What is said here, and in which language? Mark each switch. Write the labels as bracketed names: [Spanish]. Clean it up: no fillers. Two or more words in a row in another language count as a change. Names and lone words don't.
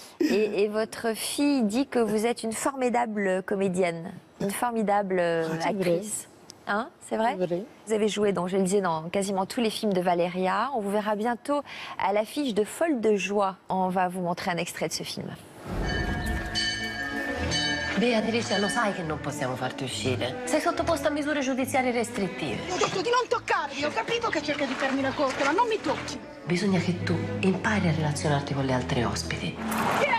[French] Et votre fille dit que vous êtes une formidable comédienne, une formidable actrice. Hein, c'est vrai? Vrai. Vous avez joué, donc, je le disais, dans quasiment tous les films de Valeria. On vous verra bientôt à l'affiche de Folle de joie. On va vous montrer un extrait de ce film. [Italian] Beatrice, lo sai che non possiamo farti uscire. Sei sottoposta a misure giudiziarie restrittive. Ho detto di non toccarmi, ho capito che cerca di farmi la corte, ma non mi tocchi. Bisogna che tu impari a relazionarti con le altre ospiti. Chi è?